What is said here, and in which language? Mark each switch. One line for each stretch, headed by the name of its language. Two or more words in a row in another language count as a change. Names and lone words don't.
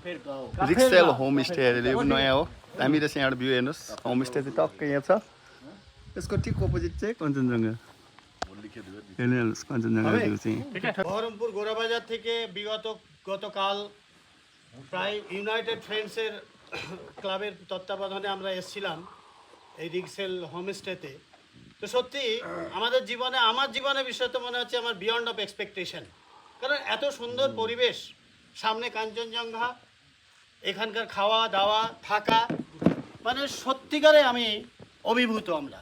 Nepali: रिक्सेल होमस्टे अरे पनि नयाँ हो दामी रहेछ यहाँबाट भ्यू हेर्नुहोस् होमस्टे चाहिँ टक्कै यहाँ छ यसको ठिक अपोजिट चाहिँ कञ्चनजङ्घा हेर्नुहोस् कञ्चनजङ्घा भ्यू चाहिँ
Bangla: বহরমপুর গোরাবাজার থেকে গতকাল প্রায় ইউনাইটেড ফ্রেন্ডসের ক্লাবের তত্ত্বাবধানে আমরা এসেছিলাম এই রিক্সেল হোমস্টেতে। তো সত্যি আমার জীবনে বিষয় তো মনে হচ্ছে আমার
English: beyond of expectation,
Bangla: কারণ এত সুন্দর পরিবেশ, সামনে কাঞ্চনজঙ্ঘা, এখানকার খাওয়া দাওয়া থাকা, মানে সত্যিকারে আমি অভিভূত আমরা।